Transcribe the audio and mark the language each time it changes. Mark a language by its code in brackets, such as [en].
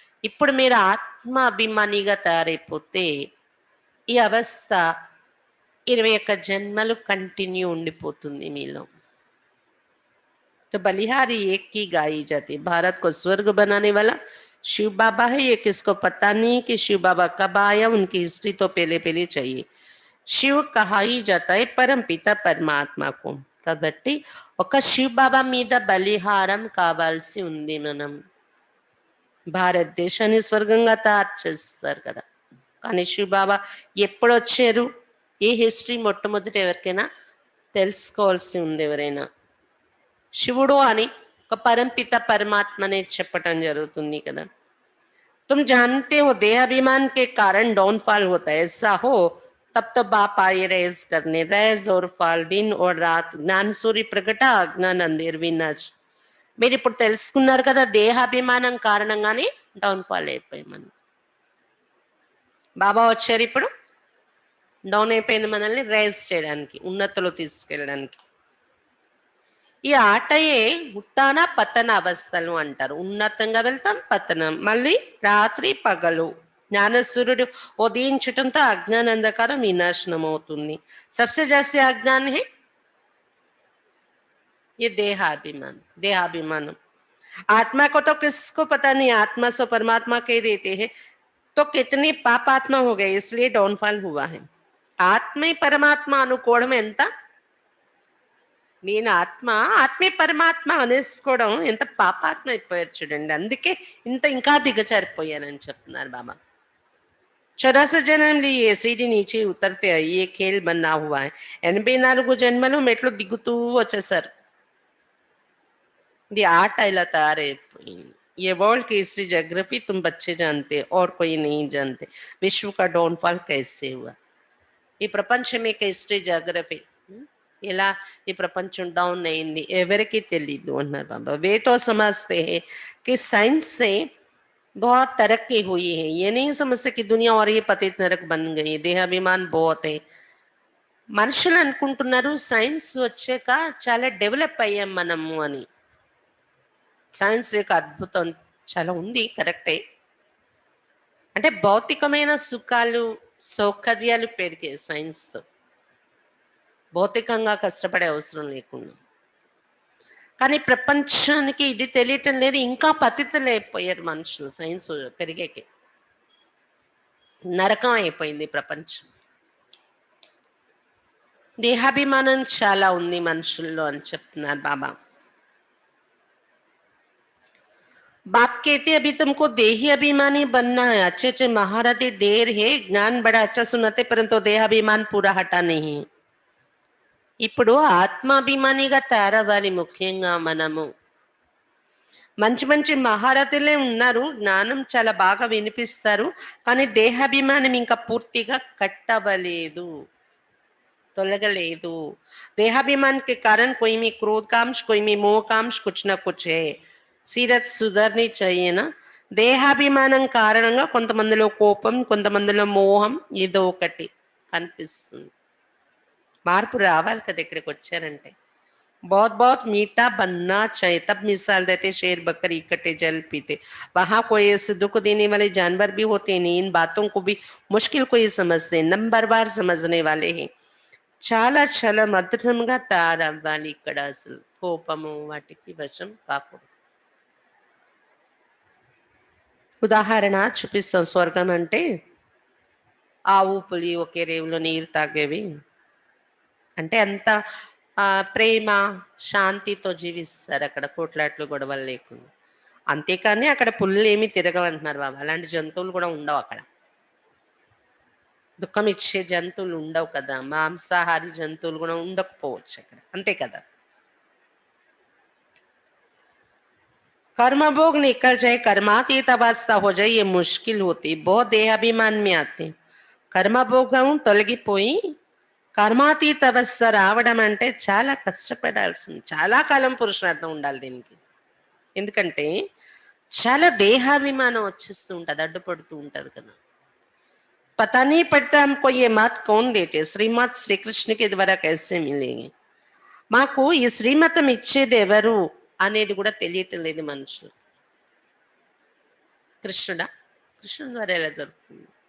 [te] ఇప్పుడు మీరు ఆత్మ అభిమానిగా తయారైపోతే ఈ అవస్థ 21 జన్మలు కంటిన్యూ ఉండిపోతుంది మీలో. [hi] तो बलिहारी एक की गाई जाती. भारत को स्वर्ग बनाने वाला शिव बाबा है. ये किसको पता नहीं कि शिव बाबा कब आया, उनकी हिस्ट्री तो पहले पहले चाहिए. శివ కహా హీ జాతా హై పరం పిత పరమాత్మకు. [te] కాబట్టి ఒక శివ బాబా మీద బలిహారం కావాల్సి ఉంది. మనం భారతదేశాన్ని స్వర్గంగా తయారు చేస్తారు కదా, కానీ శివ బాబా ఎప్పుడు వచ్చారు, ఏ హిస్టరీ మొట్టమొదటి ఎవరికైనా తెలుసుకోవాల్సి ఉంది. ఎవరైనా శివుడు అని ఒక పరంపిత పరమాత్మనే చెప్పటం జరుగుతుంది కదా. [hi] तुम जानते हो देहाभिमान के कारण डाउनफॉल होता है. ऐसा हो तब तो बाप आए रेज करने. रेज और फाल, दिन और रात, ज्ञान सूर्य प्रकట, అజ్ఞాన అంధేర్ వినాశ్. [te] మీరు ఇప్పుడు తెలుసుకున్నారు కదా, దేహాభిమానం కారణంగానే డౌన్ఫాల్ అయిపోయామని. బాబా వచ్చారు ఇప్పుడు డౌన్ అయిపోయిన మనల్ని రైజ్ చేయడానికి, ఉన్నతలో తీసుకెళ్ళడానికి. ఈ ఆటయే ఉత్తాన పతన అవస్థలు అంటారు. ఉన్నతంగా వెళ్తాం, పతనం, మళ్ళీ రాత్రి పగలు. జ్ఞానసూర్యుడు ఉదయించటంతో అజ్ఞాన అంధకారం వినాశనం అవుతుంది. [hi] सबसे जास्ती अज्ञान है ये देहाभिमान. आत्मा को तो किसको पता नहीं, आत्मा से परमात्मा कह देते हैं. तो कितनी पाप आत्मा हो गए, इसलिए डाउनफॉल हुआ है. [te] ఆత్మే పరమాత్మ అనుకోవడం ఎంత, నేను ఆత్మ ఆత్మే పరమాత్మ అనేసుకోవడం ఎంత పాపాత్మ అయిపోయారు చూడండి. అందుకే ఇంత ఇంకా దిగజారిపోయానని చెప్తున్నారు బాబా. [hi] 84 జన్మ लिए सीढ़ी नीचे उतरते हैं, ये खेल बना हुआ है. [te] 84 జన్మలు మెట్లు దిగుతూ వచ్చేసారు. ఇది ఆట ఇలా తయారైపోయింది. [hi] ये वर्ल्ड की हिस्ट्री जोग्राफी तुम बच्चे जानते और कोई नहीं जानते. विश्व का डाउनफॉल कैसे हुआ, [te] ఈ ప్రపంచం యొక్క హిస్టరీ జాగ్రఫీ ఎలా ఈ ప్రపంచం డౌన్ అయింది ఎవరికి తెలీదు అన్నారు बाबा। [hi] वे तो समझते हैं कि साइंस से बहुत तरक्की हुई है, ये नहीं समझते कि दुनिया और ये पतित नरक बन गई, देहाभिमान बहुत है। [te] మనుషులు అనుకుంటున్నారు సైన్స్ వచ్చాక చాలా డెవలప్ అయ్యాం మనము అని। సైన్స్ యొక్క అద్భుతం చాలా ఉంది, కరెక్టే। అంటే భౌతికమైన సుఖాలు సౌకర్యాలు పెరిగాయి సైన్స్తో, భౌతికంగా కష్టపడే అవసరం లేకుండా। కానీ ప్రపంచానికి ఇది తెలియటం లేదు, ఇంకా పతితులైపోయారు మనుషులు సైన్స్ పెరిగాకే। నరకం అయిపోయింది ప్రపంచం। దేహాభిమానం చాలా ఉంది మనుషుల్లో అని చెప్తున్నారు బాబా। [hi] बाप कहते अभी तुमको देही अभिमानी बनना है, अच्छे अच्छे महारथी ढेर है, ज्ञान बड़ा अच्छा सुनाते, परंतु देहाभिमान पूरा हटा नहीं। [te] ఇప్పుడు ఆత్మాభిమానిగా తయారవ్వాలి ముఖ్యంగా మనము। మంచి మంచి మహారథులే ఉన్నారు, జ్ఞానం చాలా బాగా వినిపిస్తారు, కానీ దేహాభిమానం ఇంకా పూర్తిగా కట్టవలేదు, తొలగలేదు। [hi] देहाभिमान के कारण कोई में क्रोध कांश, कोई में मोह कांश, कुछ ना कुछ है। सीरत सुधरनी चाहिए ना। [te] దేహాభిమానం కారణంగా కొంతమందిలో కోపం, కొంతమందిలో మోహం, ఏదో ఒకటి కనిపిస్తుంది। మార్పు రావాలి కదా ఇక్కడికి వచ్చారంటే। [hi] बहुत बहुत मीठा बनना चाहिए, तब मिसाल देते शेर बकरी इकट्ठे जल पीते। वहां कोई ऐसे दुख देने वाले जानवर भी होते नहीं, इन बातों को भी मुश्किल को ही समझते, नंबरवार समझने वाले हैं। [te] చాలా చాలా మధురంగా తయారవ్వాలి ఇక్కడ, అసలు కోపము వాటికి వశం కాకూడదు। ఉదాహరణ చూపిస్తాం। స్వర్గం అంటే ఆవు పులి ఒకే రేవులో నీరు తాగేవి, అంటే అంత ప్రేమ శాంతితో జీవిస్తారు అక్కడ, కోట్లాట్లు గొడవలు లేకుండా। అంతేకాని అక్కడ పుల్లు ఏమి తిరగవంటున్నారు బాబా, అలాంటి జంతువులు కూడా ఉండవు అక్కడ, దుఃఖం ఇచ్చే జంతువులు ఉండవు కదా, మాంసాహారి జంతువులు కూడా ఉండకపోవచ్చు అక్కడ, అంతే కదా। [hi] कर्म भोग निकल जाए, कर्मातीत अवस्था हो जाए, ये मुश्किल होती, बहुत देहाभिमान में आते। [te] कर्म भोगం తొలగిపోయి కర్మాతీత అవస్థ రావడం అంటే చాలా కష్టపడాల్సింది, చాలా కాలం పురుషార్థం ఉండాలి దీనికి। ఎందుకంటే చాలా దేహాభిమానం వచ్చేస్తూ ఉంటుంది, అడ్డుపడుతూ ఉంటది కదా। [hi] पता नहीं पड़ता हमको ये मत कौन देते, श्रीमत श्री कृष्ण के द्वारा कैसे मिलेगी, [te] మాకు ఈ శ్రీమతం ఇచ్చేది ఎవరు అనేది కూడా తెలియటం లేదు మనుషులు। కృష్ణుడా, కృష్ణుడు ద్వారా ఎలా దొరుకుతుంది?